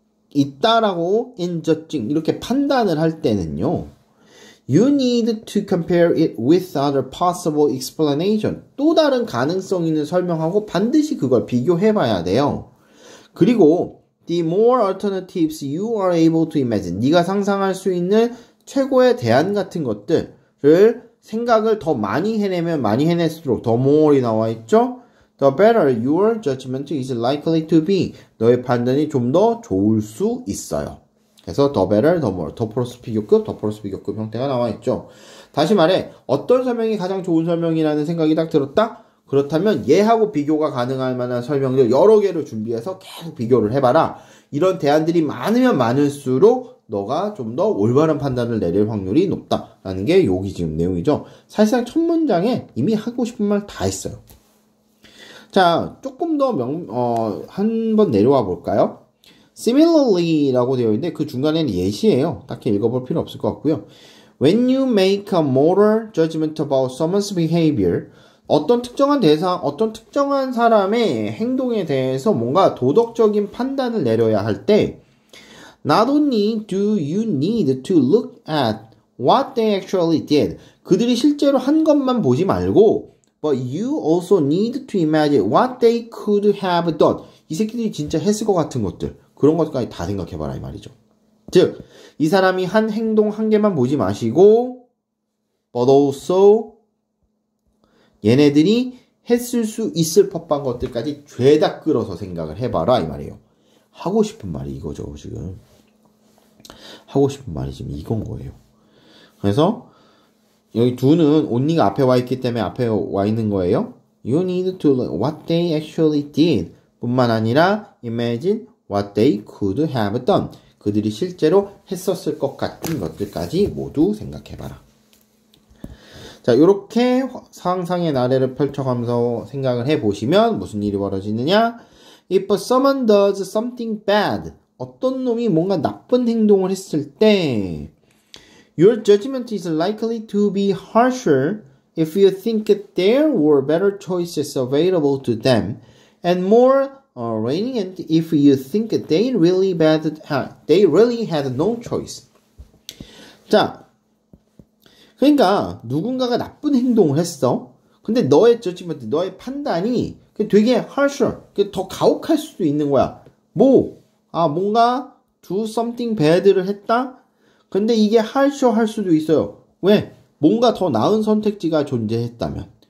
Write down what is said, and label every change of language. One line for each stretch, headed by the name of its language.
Korean: 있다라고
English: in judging
Korean: 이렇게 판단을 할 때는요.
English: You need to compare it with other possible explanation.
Korean: 또 다른 가능성 있는 설명하고 반드시 그걸 비교해 봐야 돼요.
English: 그리고 the more alternatives you are able to imagine.
Korean: 네가 상상할 수 있는 최고의 대안 같은 것들을 생각을 더 많이 해내면 많이 해낼수록
English: the more
Korean: 이 나와 있죠?
English: The better your judgment is likely to be.
Korean: 너의 판단이 좀 더 좋을 수 있어요. 그래서
English: the better, the more,
Korean: 더 플러스 비교급, 더 플러스 비교급 형태가 나와 있죠. 다시 말해 어떤 설명이 가장 좋은 설명이라는 생각이 딱 들었다? 그렇다면 얘하고 비교가 가능할 만한 설명들 여러 개를 준비해서 계속 비교를 해봐라. 이런 대안들이 많으면 많을수록 너가 좀 더 올바른 판단을 내릴 확률이 높다라는 게 여기 지금 내용이죠. 사실상 첫 문장에 이미 하고 싶은 말 다 했어요. 자, 조금 더 한번 내려와 볼까요? Similarly라고 되어 있는데 그 중간에는 예시예요. 딱히 읽어볼 필요 없을 것 같고요.
English: When you make a moral judgment about someone's behavior,
Korean: 어떤 특정한 사람의 행동에 대해서 뭔가 도덕적인 판단을 내려야 할 때,
English: not only do you need to look at what they actually did,
Korean: 그들이 실제로 한 것만 보지 말고,
English: but you also need to imagine what they could have done.
Korean: 이 새끼들이 진짜 했을 것 같은 것들. 그런 것까지 다 생각해봐라 이 말이죠. 즉, 이 사람이 한 행동 한 개만 보지 마시고
English: but also
Korean: 얘네들이 했을 수 있을 법한 것들까지 죄다 끌어서 생각을 해봐라 이 말이에요. 하고 싶은 말이 이거죠 지금. 하고 싶은 말이 지금 이건 거예요. 그래서 여기 do는 only가 앞에 와 있기 때문에 앞에 와 있는 거예요.
English: You need to learn what they actually did
Korean: 뿐만 아니라 imagine
English: what they could have done.
Korean: 그들이 실제로 했었을 것 같은 것들까지 모두 생각해봐라. 자, 요렇게 상상의 나래를 펼쳐가면서 생각을 해보시면 무슨 일이 벌어지느냐?
English: If someone does something bad,
Korean: 어떤 놈이 뭔가 나쁜 행동을 했을 때
English: Your judgment is likely to be harsher if you think there were better choices available to them and more lenient if you think they really had no choice.
Korean: 자, 그러니까 누군가가 나쁜 행동을 했어. 근데 너의 judgment, 너의 판단이 되게 harsher, 더 가혹할 수도 있는 거야. 뭔가
English: do something bad
Korean: 를 했다? 근데 이게 harsher 할 수도 있어요. 왜? 뭔가 더 나은 선택지가 존재했다면.